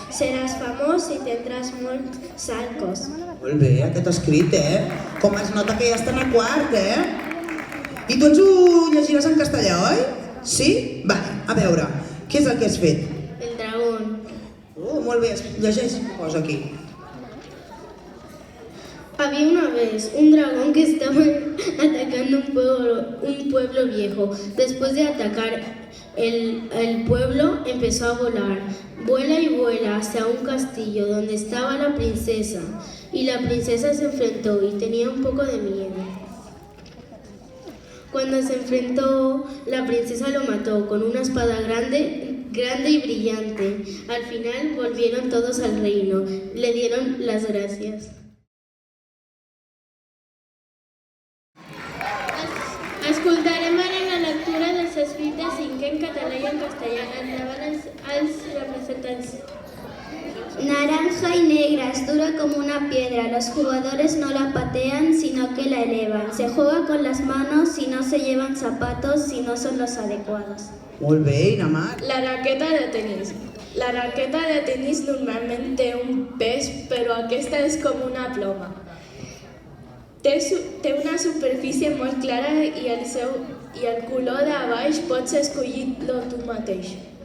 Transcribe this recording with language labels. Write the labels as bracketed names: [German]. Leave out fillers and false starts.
[Catalan] Seràs famós i tindràs molts salcos. Molt bé, aquest escrit, Com es nota que ja estan a quart, I tu ens ho llegiràs en castellà, oi? Sí? Vale, a veure, què és el que has fet? [Spanish] El dragón. [Catalan] Oh, molt bé, llegeix, posa aquí. [Spanish] Había una vez un dragón que estaba atacando un pueblo viejo. Después de atacar el pueblo, empezó a volar. Vuela y vuela hacia un castillo donde estaba la princesa. Y la princesa se enfrentó y tenía un poco de miedo. Cuando se enfrentó, la princesa lo mató con una espada grande y brillante. Al final volvieron todos al reino. Le dieron las gracias. [Catalan] Escoltarem ara la lectura dels escrits cinquè en català i en castellà. Endavant els representants. [Spanish] Naranja y negra, es dura como una piedra. Los jugadores no la patean, sino que la elevan. Se juega con las manos y no se llevan zapatos si no son los adecuados. [Catalan] Molt bé, Inamar. La raqueta de tenis. La raqueta de tenis normalment té un pes, però aquesta és com una ploma. Té una superfície molt clara i el color de baix pots escollir-lo tu mateix.